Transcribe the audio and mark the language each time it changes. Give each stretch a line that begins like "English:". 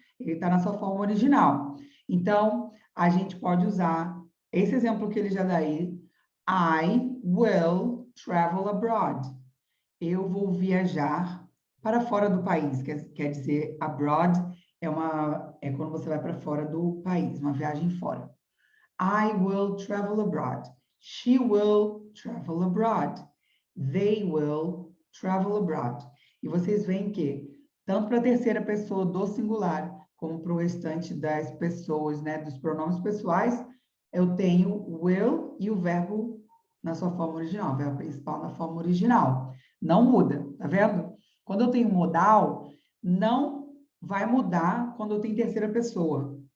Portuguese: Ele está na sua forma original. Então, a gente pode usar esse exemplo que ele já dá aí,
English: I will travel abroad.
Portuguese: Eu vou viajar para fora do país, quer dizer, abroad é quando você vai para fora do país, uma viagem fora.
English: I will travel abroad. She will travel abroad. They will travel abroad.
Portuguese: E vocês veem que, tanto para a terceira pessoa do singular, como para o restante das pessoas, né, dos pronomes pessoais, eu tenho will e o verbo na sua forma original, o verbo principal na forma original. Não muda, tá vendo? Quando eu tenho modal, não vai mudar quando eu tenho terceira pessoa.